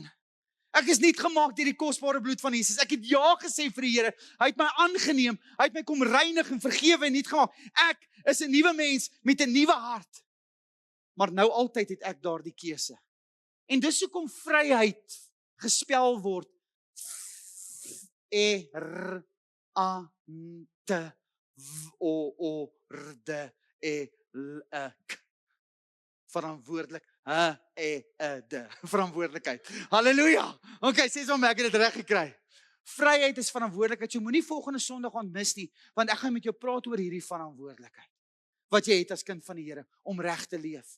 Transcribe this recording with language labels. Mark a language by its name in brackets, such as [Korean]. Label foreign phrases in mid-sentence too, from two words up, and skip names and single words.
[Afrikaans] Ek is nie gemaak deur die kosbare bloed van Jesus. Ek het ja gesê vir die Here. Hy het my aangeneem. Hy het my kom reinig en vergewe en nuut gemaak. Ek is 'n nuwe mens met 'n nuwe hart. Maar nou altyd het ek daardie keuse. En dis hoekom vryheid gespel word E-R-A-N-T-W-O-O-R-D-E-L-E-K. Verantwoordelikheid. Halleluja. Okay, sê so, ek het dit reg gekry. Vryheid is verantwoordelikheid. Jy moenie volgende Sondag gaan mis nie, want ek gaan met jou praat oor hierdie verantwoordelikheid wat jy het as kind van die Here om reg te leef.